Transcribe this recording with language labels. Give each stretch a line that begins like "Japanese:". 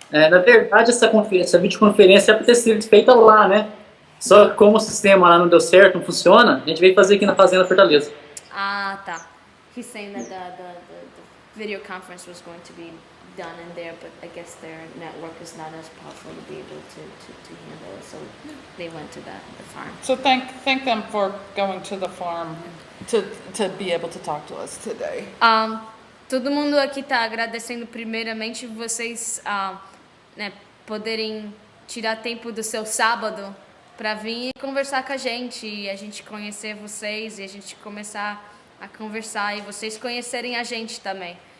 Portuguese: Na verdade, essa videoconferência é para ter sido feita lá, né? Só que como o sistema lá não deu certo, não funciona, a gente veio fazer aqui na Fazenda Fortaleza. Tá.
English: He's saying that the video conference was going to be done in there, but I guess their network is not as powerful to be able to handle it, so they went to the farm. So thank them for going to the farm to be able to talk to us today.
Portuguese: Todo mundo aqui está agradecendo primeiramente vocês poderem tirar tempo do seu sábado para vir e conversar com a gente, e a gente conhecer vocês, e a gente começar a conversar, e vocês conhecerem a gente também.